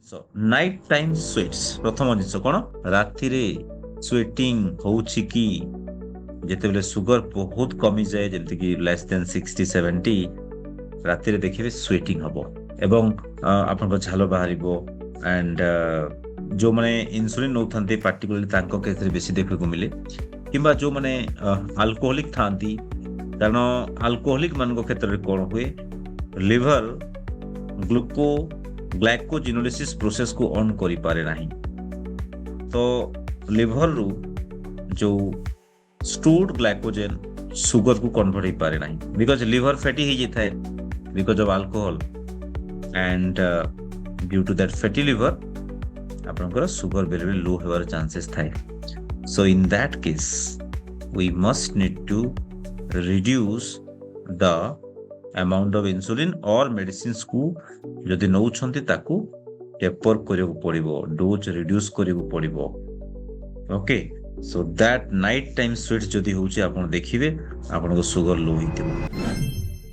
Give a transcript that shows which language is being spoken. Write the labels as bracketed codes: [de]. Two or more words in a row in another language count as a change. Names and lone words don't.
[en] so night time sweats [or] ପ୍ରଥମ ଜିନିଷ କ'ଣ ରାତିରେ ସ୍ୱେଟିଂ ହଉଛି କି ଯେତେବେଳେ ସୁଗର ବହୁତ କମିଯାଏ ଯେମିତିକି [en] less than [or] 60-70 ରାତିରେ ଦେଖିବେ ସ୍ୱେଟିଂ ହବ ଏବଂ ଆପଣଙ୍କ ଝାଳ ବାହାରିବ ଆଣ୍ଡ ଯେଉଁମାନେ ଇନ୍ସୁଲିନ୍ ନେଉଥାନ୍ତି ପାର୍ଟିକୁଲାରଲି ତାଙ୍କ କେସରେ ବେଶୀ ଦେଖିବାକୁ ମିଳେ କିମ୍ବା ଯେଉଁମାନେ ଆଲକୋହଲିକ୍ ଥାଆନ୍ତି କାରଣ ଆଲକୋହଲିକ୍ ମାନଙ୍କ କ୍ଷେତ୍ରରେ କ'ଣ ହୁଏ ଲିଭର ଗ୍ଲାଇକୋଜିନୋଲିସିସ୍ ପ୍ରୋସେସକୁ ଅନ୍ କରିପାରେ ନାହିଁ ତ ଲିଭରରୁ ଯେଉଁ [en] stored glycogen sugar [or] को convert ହେଇପାରେ ନାହିଁ [en] because liver fatty ହେଇଯାଇଥାଏ because of alcohol and due to that fatty liver ଆପଣଙ୍କର sugar very low ହେବାର chances ଥାଏ so in that case we must need to reduce the amount of insulin or medicines [or] କୁ ଯଦି ନଉଛନ୍ତି ତାକୁ [en] taper [or] କରିବାକୁ ପଡ଼ିବ [en] dose reduce [or] କରିବାକୁ ପଡ଼ିବ [en] okay so that night time sweats [or] ଯଦି ହଉଛି ଆପଣ ଦେଖିବେ ଆପଣଙ୍କ [en] sugar low ହେଇଥିବ